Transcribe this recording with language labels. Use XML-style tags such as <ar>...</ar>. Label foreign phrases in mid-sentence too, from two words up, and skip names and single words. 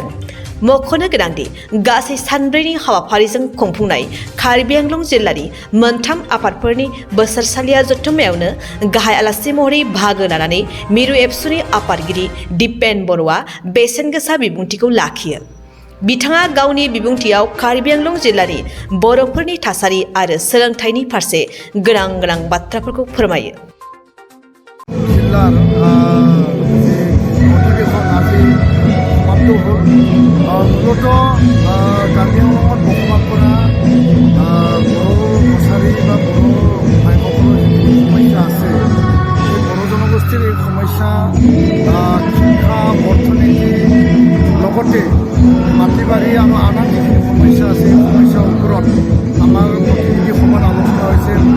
<brx>मख'नो गोनांदि गासै सानब्रैनि हाबाफारिजों खुंफुंनाय कार्बि आंलं जिल्लानि मोनथाम आफादफोरनि बोसोरसालिया जथुम्मायावनो गाहाय आलासि महरै बाहागो लानानै मिरु एबसुनि आफादगिरि दिपेन बर'आ बेसेन गोसा बिबुंथिखौ लाखियो। बिथाङा गावनि बिबुंथियाव कार्बि आंलं जिल्लानि बर'फोरनि थासारि आरो सोलोंथाइनि फारसे गोनां बाथ्राफोरखौ फोरमायो।</brx> <as>মূলত কাৰ্বি আংলঙত বসবাস কৰা বড়ো কছাৰী বা বড়ো ভাইসকলৰ যিখিনি সমস্যা আছে, সেই বড়ো জনগোষ্ঠীৰ এই সমস্যা শিক্ষা, অৰ্থনীতি লগতে মাটি বাৰী আৰু আন যিখিনি সমস্যা আছে, সেই সমস্যাৰ ওপৰত আমাৰ প্ৰতিনিধি সভাত আলোচনা হৈছে,</as>